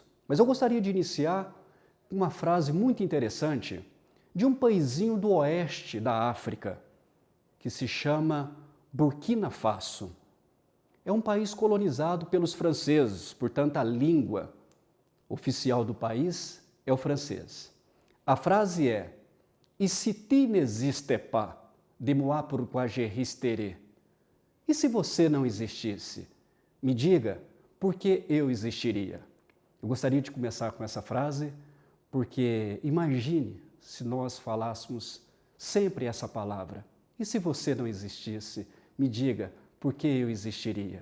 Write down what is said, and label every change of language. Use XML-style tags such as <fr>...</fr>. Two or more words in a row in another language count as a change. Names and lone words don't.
<pt>Mas eu gostaria de iniciar com uma frase muito interessante de um paísinho do oeste da África, que se chama Burkina Faso. É um país colonizado pelos franceses, portanto a língua oficial do país é o francês. A frase é:</pt> <fr>"E si tu n'existais pas, dis-moi pourquoi j'existerais?"</fr> <pt>E se você não existisse, me diga por que eu existiria. Eu gostaria de começar com essa frase, porque imagine se nós falássemos sempre essa palavra. E se você não existisse, me diga por que eu existiria.</pt>